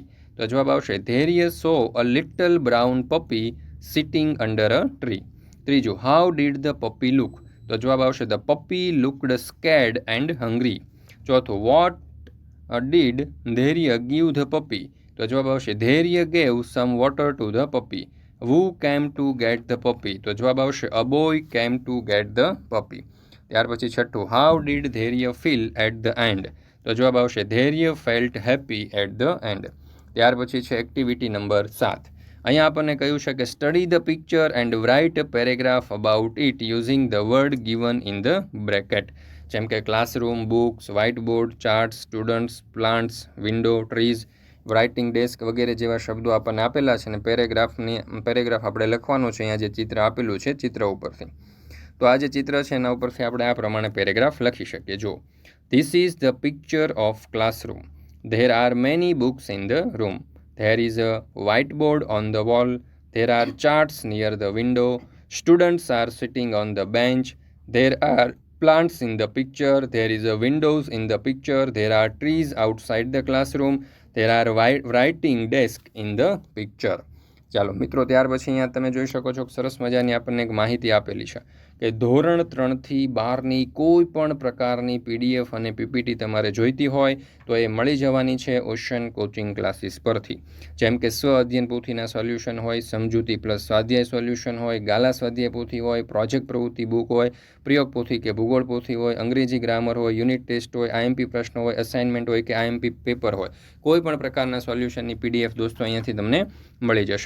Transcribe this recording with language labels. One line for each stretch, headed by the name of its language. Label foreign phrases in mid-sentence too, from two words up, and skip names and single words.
Gujarati: તો જવાબ આવશે
English: Dhairya saw a little brown puppy sitting under a tree. ત્રીજું, How did the puppy look?
Gujarati: તો જવાબ આવશે
English: the puppy looked scared and hungry. ચોથું, What did Dhairya give the puppy?
Gujarati: તો જવાબ આવશે
English: Dhairya gave some water to the puppy. Who came to get the puppy?
Gujarati: તો જવાબ આવશે
English: a boy came to get the puppy.
Gujarati: ત્યાર પછી છઠ્ઠું,
English: how did ધૈર્ય feel at the end?
Gujarati: તો જવાબ આવશે
English: ધૈર્ય felt happy at the end.
Gujarati: ત્યાર પછી છે
English: activity number
Gujarati: 7. અહીંયા આપણને કહ્યું છે કે
English: study the picture and write a paragraph about it using the word given in the bracket.
Gujarati: જેમ કે ક્લાસરૂમ, બુક્સ, વ્હાઇટ બોર્ડ, ચાર્ટ્સ, સ્ટુડન્ટ્સ, પ્લાન્ટ્સ, વિન્ડો,
English: trees writing desk
Gujarati: વગેરે જેવા શબ્દો આપણને આપેલા છે અને પેરેગ્રાફ આપણે લખવાનું છે. અહીંયા જે ચિત્ર આપેલું છે ચિત્ર ઉપરથી, તો આ જે ચિત્ર છે એના ઉપરથી આપણે આ પ્રમાણે પેરેગ્રાફ લખી શકીએ.
English: So this is the picture of classroom. There are many books in the room. There is a whiteboard on the wall. There are charts near the window. Students are sitting on the bench. There are plants in the picture. There is a windows in the picture. There are trees outside the classroom. There are writing desk in the picture.
Gujarati: ચાલો મિત્રો, ત્યાર પછી અહીંયા તમે જોઈ શકો છો કે સરસ મજાની આપણને એક માહિતી આપેલી છે કે ધોરણ 3થી 12ની કોઈ પણ પ્રકારની PDF અને PPT તમારે જોઈતી હોય તો એ મળી જવાની છે ઓશન કોચિંગ ક્લાસીસ પરથી. જેમ કે સ્વ અધ્યયન પોથીના સોલ્યુશન હોય, સમજૂતી પ્લસ સ્વાધ્યાય સોલ્યુશન હોય, ગાલા સ્વાધ્યાય પોથી હોય, પ્રોજેક્ટ પ્રવૃત્તિ બુક હોય, પ્રયોગ પોથી કે ભૂગોળ પોથી હોય, અંગ્રેજી ગ્રામર હોય,
English: unit test
Gujarati: હોય, IMP પ્રશ્નો હોય, અસાઇનમેન્ટ હોય કે
English: IMP paper
Gujarati: હોય, કોઈ પણ પ્રકારના સોલ્યુશનની PDF દોસ્તો અહીંયાથી તમને મળી જશે.